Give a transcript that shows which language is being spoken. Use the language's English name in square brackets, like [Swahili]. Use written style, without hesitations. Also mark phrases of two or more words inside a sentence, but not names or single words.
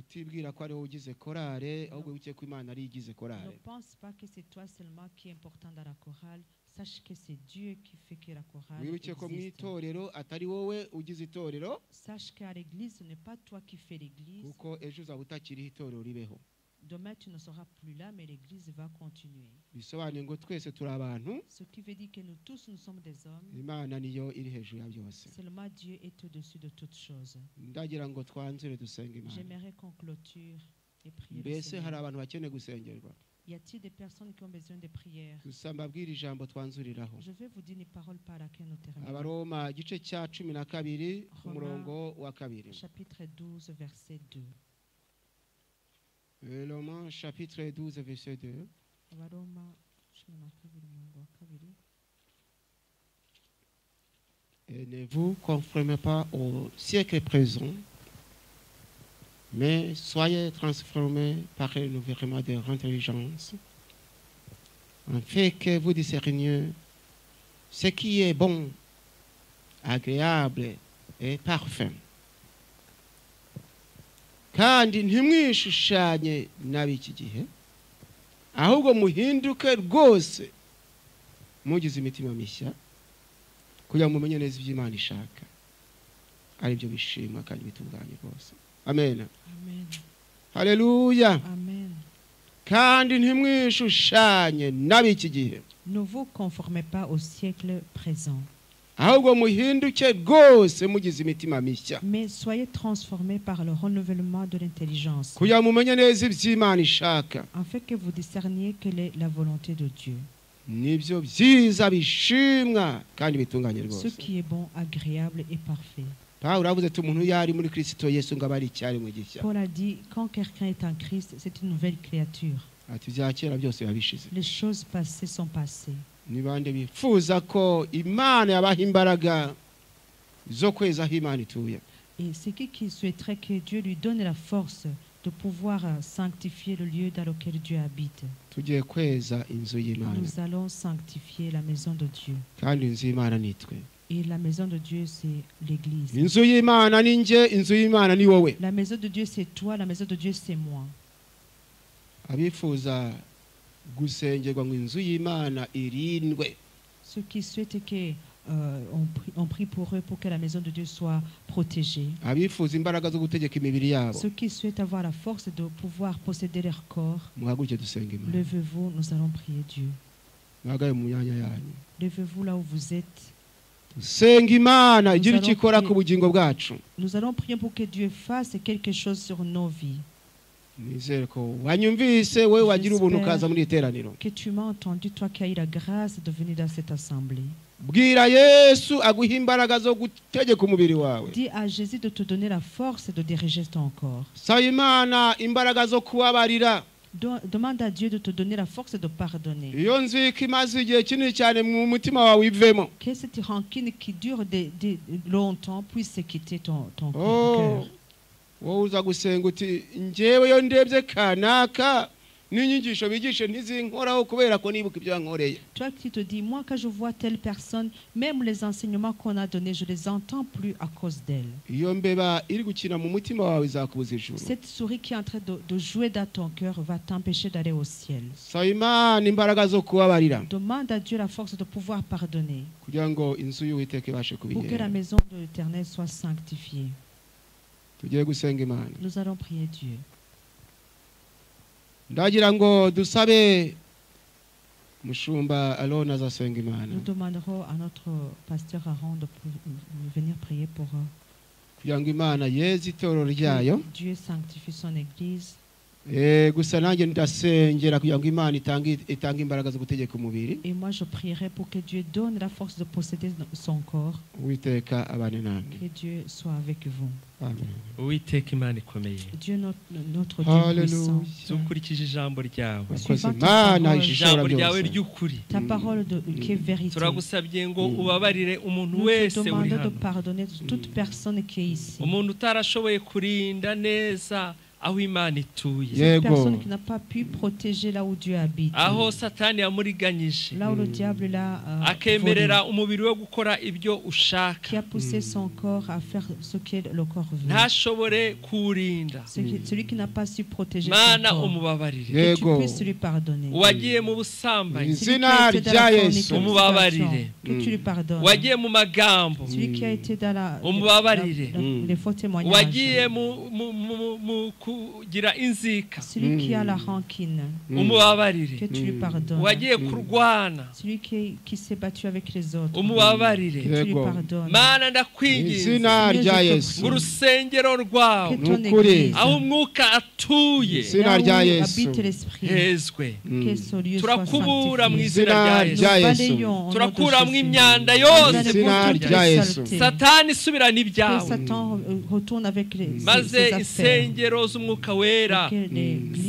[French] Ne pense pas que c'est toi seulement qui est important dans la chorale. Sache que c'est Dieu qui fait que la chorale existe. Sache qu'à l'église, ce n'est pas toi qui fais l'église. demain tu ne seras plus là, mais l'Église va continuer. [Kinyarwanda] bisobanuye ngo twese turi abantu, [French] Ce qui veut dire que nous tous, nous sommes des hommes. [Kinyarwanda] Imana niyo iri hejuru ya byose. [French] Seulement Dieu est au-dessus de toutes choses. [Kinyarwanda] Ndagira ngo twanzure dusenga Imana. [French] J'aimerais qu'on clôture et prie le [Kinyarwanda] Mbese hari [French] Seigneur. [Kinyarwanda] abantu bakeneye gusengerwa? [French] Y a-t-il des personnes qui ont besoin de prières? [Kinyarwanda] Gusa mbabwire ijambo twanzuriraho. [French] Je vais vous dire une parole par laquelle nous terminons. [Kinyarwanda] Abaroma igice cya 12 umurongo wa 2. [French] Chapitre 12, verset 2. Romains chapitre 12 verset 2. [Kinyarwanda] Abaroma 12, umurongo wa 2. [French] Et ne vous conformez pas au siècle présent, mais soyez transformés par le renouvellement de votre intelligence, afin que vous discerniez ce qui est bon, agréable et parfait. [Kinyarwanda] Kandi ntimwishushanye n'ab'iki gihe, ahubwo muhinduke rwose mugize imitima mishya, kugira ngo mumenye neza ibyo Imana ishaka, ari byo bishimwa kandi bitunganye rwose. Amen. Amen. Haleluya. Amen. Kandi ntimwishushanye n'ab'iki gihe, [French] Ne vous conformez pas au siècle présent, [Kinyarwanda] ahubwo muhinduke rwose mugize imitima mishya, [French] mais soyez transformés par le renouvellement de l'intelligence, [Kinyarwanda] kugira ngo mumenye neza ibyo Imana ishaka, [French] afin que vous discerniez quelle est la volonté de Dieu, [Kinyarwanda] nibyo byiza bishimwa kandi bitunganye [French] ce [Kinyarwanda] rwose. [French] qui est bon, agréable et parfait. [Kinyarwanda] Pawulo avuze ati umuntu yari muri Kristo Yesu ngo abari icyaremwe gishya. [French] Paul a dit, quand quelqu'un est en Christ, c'est une nouvelle créature. [Kinyarwanda] Ati bya kera byose yabishize. [French] Les choses passées sont passées. [Kinyarwanda] Ni bande bifuza ko Imana yabaha imbaraga zo kweza aho Imana ituye. [French] Et c'est qui souhaiterait que Dieu lui donne la force de pouvoir sanctifier le lieu dans lequel Dieu habite. [Kinyarwanda] Tugiye kweza inzu y'Imana, [French] Nous allons sanctifier la maison de Dieu. [Kinyarwanda] kandi inzu y'Imana nitwe. [French] Et la maison de Dieu, c'est l'Église. [Kinyarwanda] Inzu y'Imana ni nje, inzu y'Imana ni wowe. [French] La maison de Dieu, c'est toi. La maison de Dieu, c'est moi. [Kinyarwanda] Abifuza gusengerwa ngo inzu y'Imana irindwe, [French] Ceux qui souhaitent que on prie pour eux pour que la maison de Dieu soit protégée. [Kinyarwanda] abifuza imbaraga zo gutegeka imibiri yabo, [French] Ceux qui souhaitent avoir la force de pouvoir posséder leur corps, [Kinyarwanda] muhaguruke dusenga Imana. [French] levez-vous, nous allons prier Dieu. [Kinyarwanda] Muhagaye mu myanya yanyu, [French] Levez-vous là où vous êtes. [Kinyarwanda] dusenga Imana igira icyo ikora ku bugingo bwacu. [French] Nous allons prier pour que Dieu fasse quelque chose sur nos vies. [Kinyarwanda] Nizere ko wanyumvise, wowe wagira ubuntu ukaza muri iteraniro. [French] Que tu m'as entendu, toi qui as eu la grâce de venir dans cette assemblée. [Kinyarwanda] Bwira Yesu aguha imbaraga zo gutegeka umubiri wawe. [French] Dis à Jésus de te donner la force de diriger ton corps. [Kinyarwanda] Saba Imana imbaraga zo kubabarira. [French] Demande à Dieu de te donner la force de pardonner. [Kinyarwanda] Iyo nzika imaze igihe kinini cyane mu mutima wawe ivemo. [French] Que cette rancune qui dure longtemps puisse quitter ton Oh, cœur. [Kinyarwanda] wowe uza gusenga uti njyewe yo ndebye kanaka n'inyigisho bigishe ntizinkoraho kubera ko nibuka ibyo yankoreye. [French] Toi qui te dis, moi quand je vois telle personne, même les enseignements qu'on a donnés, je les entends plus à cause d'elle. [Kinyarwanda] Iyo mbeba iri gukina mu mutima wawe izakubuza ijuru. [French] Cette souris qui est en train de jouer dans ton cœur va t'empêcher d'aller au ciel. [Kinyarwanda] Saba Imana imbaraga zo kubabarira, [French] Demande à Dieu la force de pouvoir pardonner [Kinyarwanda] kugira ngo inzu y'Uwiteka ibashe [French] pour que la [Kinyarwanda] kubigera. [French] maison de l'Éternel soit sanctifiée. [Kinyarwanda] Tugiye gusenga Imana. [French] Nous allons prier Dieu. [Kinyarwanda] Ndagira ngo dusabe mushumba Alona azasenga Imana, [French] Nous demanderons à notre pasteur Aaron de venir prier pour [Kinyarwanda] kugira ngo Imana yeze itorero ryayo. [French] que Dieu sanctifie son église. [Kinyarwanda] Gusa nanjye ndasengera kugira ngo Imana itange imbaraga zo gutegeka umubiri. [French] Et moi je prierai pour que Dieu donne la force de posséder son corps. [Kinyarwanda] Uwiteka abane namwe. [French] Que Dieu soit avec vous. [Kinyarwanda] Amen. Uwiteka Imana ikomeye, [French] Dieu notre Dieu puissant. [Kinyarwanda] dukurikije ijambo ryawe, Wakoze Imana ishobora ijambo ryawe byose. ry'ukuri. [French] Ta parole qui est vérité. [Kinyarwanda] Turagusabye ngo ubabarire umuntu [French] Nous te [Kinyarwanda] wese uri [French] demandons de [Kinyarwanda] hano, [French] pardonner toute personne qui est ici. [Kinyarwanda] umuntu utarashoboye kurinda neza aho Imana ituye, [French] Cette personne qui n'a pas pu protéger là où Dieu habite. [Kinyarwanda] aho Satani yamuriganyije, [French] Là où le diable l'a [Kinyarwanda] akemerera umubiri we gukora ibyo [French] qui [Kinyarwanda] ushaka, [French] a poussé son corps à faire ce que le corps veut. [Kinyarwanda] ntashobore kuwurinda. [French] Celui qui n'a pas su protéger son [Kinyarwanda] Mana [French] corps. [Kinyarwanda] umubabarire, [French] Que tu [Kinyarwanda] Yego. [French] puisses lui pardonner. [Kinyarwanda] uwagiye mu busambanyi, [French] Celui qui [Kinyarwanda] Izina [French] a été dans la [Kinyarwanda] rya [French] fornication, [Kinyarwanda] Yesu. umubabarire, [French] que tu lui pardonnes. [Kinyarwanda] wagiye mu magambo, [French] Celui qui a été dans [Kinyarwanda] umubabarire, [French] les faux témoignages. [Kinyarwanda] wagiye mu kugira inzika [French] Celui qui a la rancune, [Kinyarwanda] umubabarire, [French] que tu lui pardonnes. [Kinyarwanda] uwagiye kurwana [French] Celui qui s'est battu avec les autres, [Kinyarwanda] umubabarire. [French] que tu lui [Kinyarwanda] Yego. [French] pardonnes. [Kinyarwanda] Mana ndakwinginze izina rya [French] Seigneur, je te [Kinyarwanda] Yesu [French] prie. [Kinyarwanda] mu rusengero rwawe [French] Que ton [Kinyarwanda] Nukuri. [French] église, [Kinyarwanda] aho umwuka atuye izina [French] là où [Kinyarwanda] rya Yesu [French] habite l'esprit, [Kinyarwanda] hezwe, [French] que ce lieu soit [Kinyarwanda] turakubura mu [French] sanctifié. [Kinyarwanda] izina rya Izina Nous rya Yesu, Yesu. [French] balayons au nom de [Kinyarwanda] turakuramo [French] Jésus. [Kinyarwanda] imyanda [French] Nous [Kinyarwanda] yose, [French] enlevons [Kinyarwanda] Izina [French] toutes [Kinyarwanda] rya [French] les [Kinyarwanda] Yesu. [French] saletés. [Kinyarwanda] satani isubirana [French] Que [Kinyarwanda] ibyawe, [French] Satan retourne avec [Kinyarwanda] maze [French] ses affaires. [Kinyarwanda] insengero z'umwuka wera [French] Que l'église